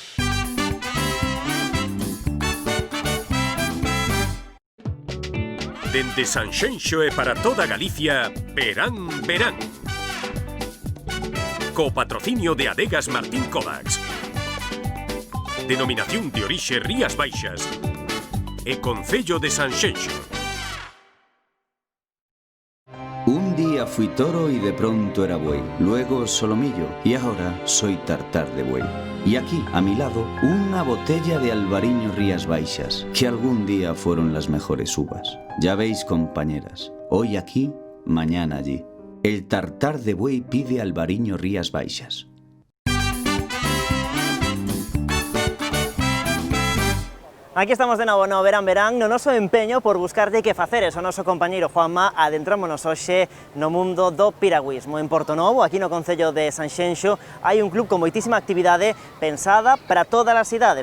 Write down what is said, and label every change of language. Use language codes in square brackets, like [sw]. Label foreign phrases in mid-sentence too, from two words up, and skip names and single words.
[gl] De Dende Sanxenxo e para toda Galicia, verán, verán. Co patrocinio de Adegas Martín Kovacs. Denominación de orixe Rías Baixas. E Concello de Sanxenxo. [es] Un día fui toro y de pronto era buey, luego solomillo y ahora soy tartar de buey. Y aquí, a mi lado, una botella de Albariño Rías Baixas, que algún día fueron las mejores uvas. Ya veis, compañeras, hoy aquí, mañana allí. El tartar de buey pide Albariño Rías Baixas. [gl] Aquí estamos de novo no Verán Verán, no noso empeño por buscar de que faceres o noso compañeiro Juanma. Adentrámonos hoxe no mundo do piragüismo. En Portonovo, aquí no Concello de Sanxenxo, hai un club con moitísima actividade pensada para todas as idades.